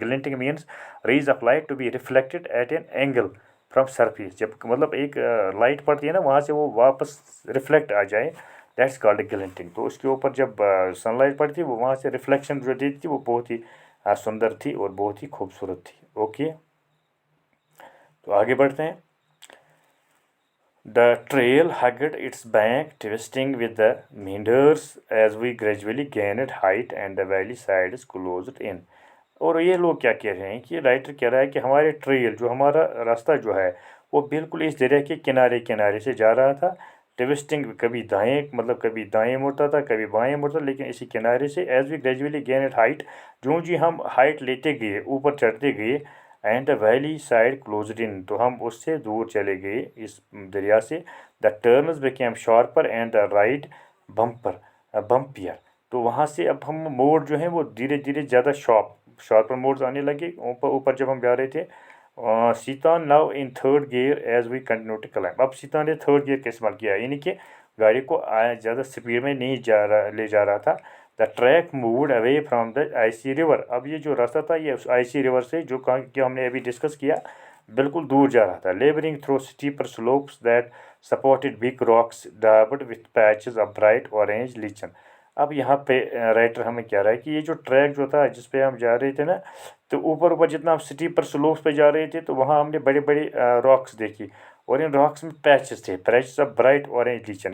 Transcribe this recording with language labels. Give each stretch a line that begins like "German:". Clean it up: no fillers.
English: Glinting means rays of light to be reflected at an angle from surface.
Urdu: جب مطلب ایک light پڑتی ہے نا وہاں سے وہ واپس ریفلیکٹ آ جائے،
English: That's called glinting.
Urdu: تو اس کے اوپر جب سن لائٹ پڑتی وہ وہاں سے ریفلیکشن جو دیتی تھی وہ بہت ہی سندر تھی اور بہت ہی خوبصورت تھی. اوکے، تو آگے بڑھتے ہیں.
English: The trail hugged its bank, twisting with the meanders as we gradually gained height and the valley sides closed in.
Urdu: اور یہ لوگ کیا کہہ رہے ہیں کہ رائٹر کہہ رہا ہے کہ ہمارے ٹریل جو ہمارا راستہ جو ہے وہ بالکل اس دریا کے کنارے کنارے سے جا رہا تھا. ٹوسٹنگ کبھی دائیں مطلب کبھی دائیں مڑتا تھا کبھی بائیں مڑتا، لیکن اسی کنارے سے.
English: as we gradually gained height,
Urdu: جو جی ہم ہائٹ لیتے گئے، اوپر چڑھتے گئے.
English: and the valley side closed in,
Urdu: تو ہم اس سے دور چلے گئے اس دریا سے.
English: The turns became sharper and the ride bumpier.
Urdu: تو وہاں سے اب ہم موڑ جو ہیں وہ دھیرے دھیرے زیادہ شارپر موڈز آنے لگے اوپر جب ہم جا رہے تھے.
English: سیتان now in third gear as we continue to climb.
Urdu: اب سیتان نے تھرڈ گیئر کا استعمال کیا، یعنی کہ گاڑی کو زیادہ سپیڈ میں نہیں لے جا رہا تھا.
English: The track moved away from the icy river.
Urdu: اب یہ جو راستہ تھا یہ اس آئسی ریور سے جو ہم نے ابھی ڈسکس کیا بالکل دور جا رہا تھا.
English: Labouring through steeper slopes that supported big rocks dabbed with patches of bright orange lichen.
Urdu: اب یہاں پہ رائٹر ہمیں کہہ رہا ہے کہ یہ جو ٹریک جو تھا جس پہ ہم جا رہے تھے نا، تو اوپر جتنا ہم اسٹیپر سلوپس پہ جا رہے تھے تو وہاں ہم نے بڑے بڑے راکس دیکھی، اور ان راکس میں پیچز تھے،
English: Patches of bright orange lichen.